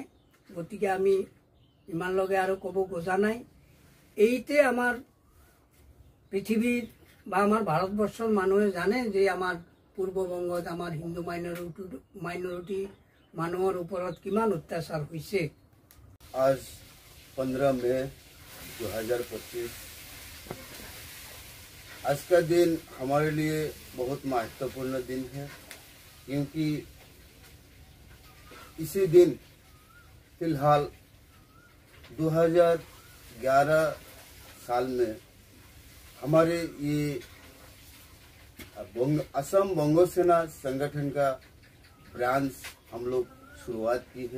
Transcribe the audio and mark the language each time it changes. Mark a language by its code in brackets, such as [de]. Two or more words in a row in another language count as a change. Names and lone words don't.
[as] গতিকে আমি ইমানলৈকে আৰু ক'ব খোজা নাই। এইতে আমাৰ পৃথিৱীৰ বা আমাৰ ভাৰতবৰ্ষৰ মানুহে জানে যে আমাৰ পূৰ্ববংগত আমাৰ হিন্দু মাইনৰিটি মানুহৰ ওপৰত কিমান অত্যাচাৰ হৈছে। [hi] आज 15 मई 2025 आज का दिन हमारे लिए बहुत महत्वपूर्ण दिन है, क्योंकि इसी दिन फिलहाल 2011 साल में हमारे ये असम बंगो सेना संगठन का ब्रांच हम लोग शुरुआत की है।